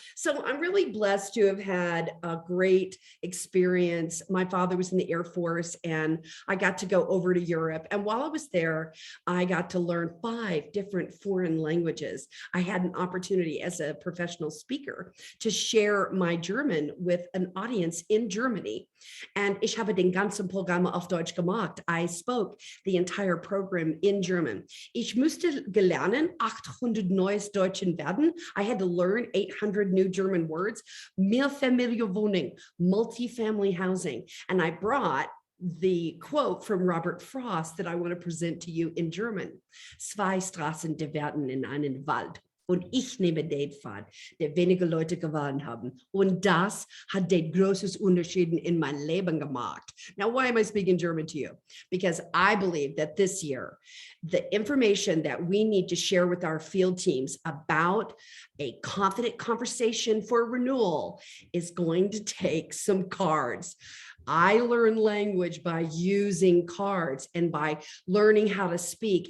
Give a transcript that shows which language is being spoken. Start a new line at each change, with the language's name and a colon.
English: So I'm really blessed to have had a great experience. My father was in the Air Force, and I got to go over to Europe. And while I was there, I got to learn 5 different foreign languages. I had an opportunity as a professional speaker to share my German with an audience in Germany.
German: And ich habe den ganzen Programm auf Deutsch gemacht.
English: I spoke the entire program in German.
German: Ich musste lernen 800 neues Deutschen werden.
English: I had to learn 800 new German words. Mehrfamilienwohnung, multifamily housing. And I brought the quote from Robert Frost that I want to present to you in German.
German: Zwei Straßen werden in einen Wald. Und ich nehme den Pfad, der wenige Leute gewählt haben. Und das hat den großes Unterschied in mein Leben gemacht.
English: Now, why am I speaking German to you? Because I believe that this year, the information that we need to share with our field teams about a confident conversation for renewal is going to take some cards. I learn language by using cards and by learning how to speak.